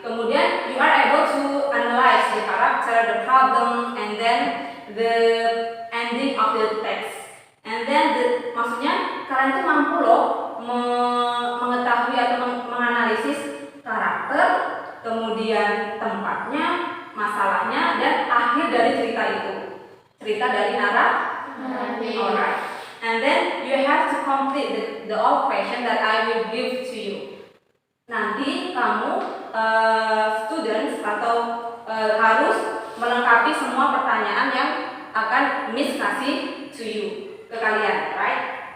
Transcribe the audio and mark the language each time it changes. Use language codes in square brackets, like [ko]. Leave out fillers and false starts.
[id] Kemudian [en] you are able to analyze the character, the problem, and then the ending of the text. And then [id] maksudnya kalian itu mampu loh mengetahui atau menganalisis karakter, kemudian tempatnya, masalahnya, dan akhir dari cerita itu. Cerita dari naratif. [en] Alright. And then you have to complete the all question that I will give to you. [id] Nanti kamu students atau harus melengkapi semua pertanyaan yang akan Miss kasih [en] to you [id] ke kalian, right?